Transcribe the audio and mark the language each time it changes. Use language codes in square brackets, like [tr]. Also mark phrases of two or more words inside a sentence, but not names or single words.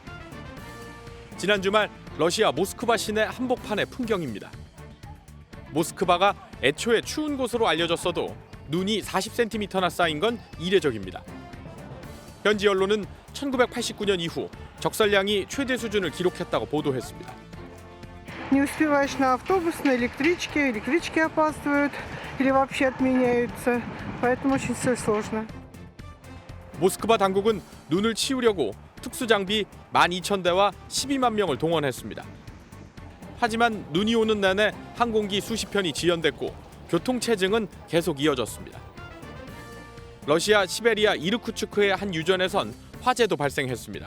[ko] 지난 주말 러시아 모스크바 시내 한복판의 풍경입니다. 모스크바가 애초에 추운 곳으로 알려졌어도 눈이 40cm나 쌓인 건 이례적입니다. 현지 언론은 1989년 이후 적설량이 최대 수준을 기록했다고 보도했습니다. [ru] Не успеваешь на автобус, на электричке, электрички опаздывают или вообще отменяются, поэтому очень все сложно. [ko] 모스크바 당국은 눈을 치우려고 특수장비 12,000대와 12만 명을 동원했습니다. 하지만 눈이 오는 내내 항공기 수십 편이 지연됐고 교통체증은 계속 이어졌습니다. 러시아 시베리아 이르쿠츠크의 한 유전에선 화재도 발생했습니다.